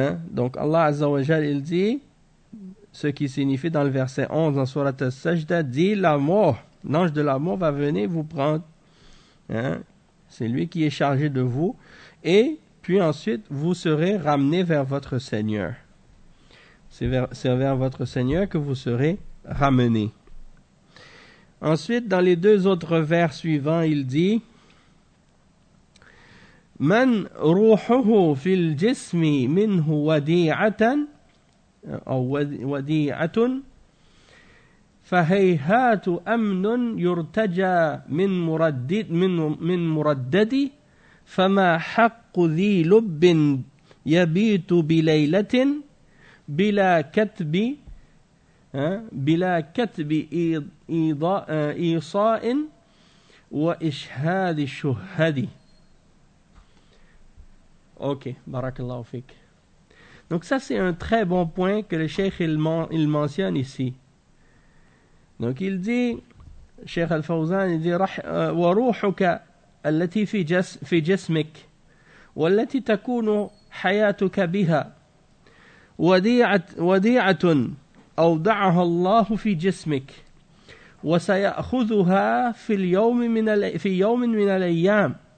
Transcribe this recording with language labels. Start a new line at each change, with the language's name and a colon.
French: Donc Allah Azza wa Jal, il dit, ce qui signifie dans le verset 11 dans Surat As-Sajda, dit la mort, l'ange de la mort va venir vous prendre. C'est lui qui est chargé de vous, et puis ensuite vous serez ramenés vers votre Seigneur. C'est vers votre Seigneur que vous serez ramenés. Ensuite, dans les deux autres vers suivants, il dit
Arabic: من روحه في الجسم منه وديعة أو وديعة فهيهات أمن يرتجى من مردد فما حق ذي لب يبيت بليلة بلا كتب إيصاء وإشهاد الشهد.
English: Ok,
Arabic: barakallahu fik.
French: Donc ça c'est un très bon point que le cheikh il mentionne ici. Donc il dit, Cheikh Al-Fawzan, il dit
Arabic: وروحك التي في جسمك والتي تكون حياتك بها وديعة أودعها الله في جسمك وسيأخذها في يوم من الأيام.